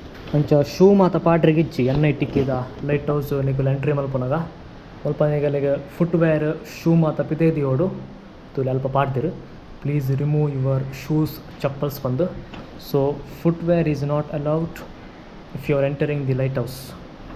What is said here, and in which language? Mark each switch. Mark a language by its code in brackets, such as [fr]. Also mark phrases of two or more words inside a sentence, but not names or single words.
[tcy] ಅಂಚ ಶೂ ಮಾತ ಪಾಡ್ರೆಗಿಚ್ಚಿ ಎನ್ನ ಇಟ್ಟಿಕ್ಕಿದ [en] light house [tcy] ನಿಗುಲು ಎಂಟ್ರಿ ಮಲ್ಪುನಾಗ ಸ್ವಲ್ಪ ನಿಗಲಿಗೆ [en] footwear shoe [tcy] ಮಾತ ಪಿತೇದಿಯೋಡು ತುಲಿ ಅಲ್ಪ ಪಾಡ್ದಿರು [en] please remove your shoes [tcy] ಚಪ್ಪಲ್ಸ್ ಬಂದು [en] so footwear is not allowed if you are entering the light house